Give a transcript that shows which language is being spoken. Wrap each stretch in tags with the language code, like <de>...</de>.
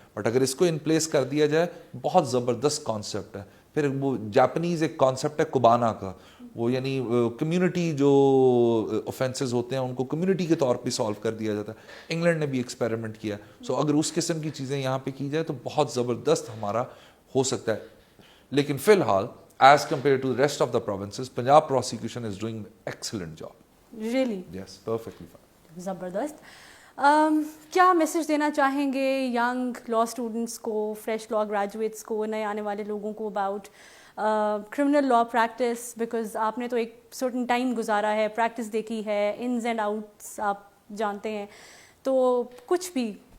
<ur>But اگر اس کو in place کر دیا جائے, بہت زبردست کانسیپٹ ہے. پھر وہ جاپنیز ایک کانسیپٹ ہے کبانا کا, وہ یعنی کمیونٹی جو اوفینسز ہوتے ہیں ان کو کمیونٹی کے طور پہ سالو کر دیا جاتا ہے. انگلینڈ نے بھی ایکسپیریمنٹ کیا. سو اگر اس قسم کی چیزیں یہاں پہ کی جائے تو بہت زبردست ہمارا ہو سکتا ہے. لیکن فی الحال</ur> <en>As compare to rest of the provinces, Punjab prosecution is doing excellent job. Really yes, perfectly fine.</en> <ur>زبردست. کیا میسج دینا چاہیں گے ینگ لا اسٹوڈنٹس کو, فریش لا گریجویٹس کو, نئے آنے والے لوگوں کو about criminal law practice? Because آپ نے تو ایک سرٹن ٹائم گزارا ہے, پریکٹس دیکھی ہے, انز اینڈ آؤٹس آپ جانتے ہیں, تو کچھ بھی</ur>